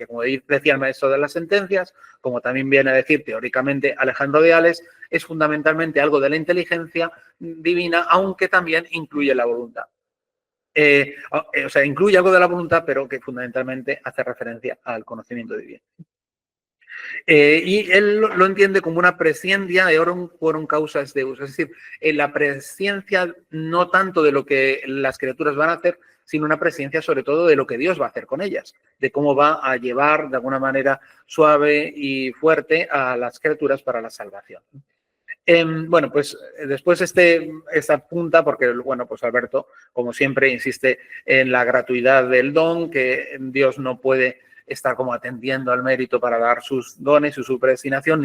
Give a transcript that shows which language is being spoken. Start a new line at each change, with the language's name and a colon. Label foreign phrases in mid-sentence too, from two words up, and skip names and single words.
Spanish: Como decía el maestro de las sentencias, como también viene a decir teóricamente Alejandro de Ales, es fundamentalmente algo de la inteligencia divina, aunque también incluye la voluntad. O sea, incluye algo de la voluntad, pero que fundamentalmente hace referencia al conocimiento divino. Y él lo entiende como una presciencia
Latin: eorum quorum causas deus,
Spanish: es decir, la presciencia no tanto de lo que las criaturas van a hacer, sino una presciencia sobre todo de lo que Dios va a hacer con ellas, de cómo va a llevar de alguna manera suave y fuerte a las criaturas para la salvación. Bueno, pues después esta punta, porque bueno, pues Alberto, como siempre, insiste en la gratuidad del don, que Dios no puede estar como atendiendo al mérito para dar sus dones y su predestinación.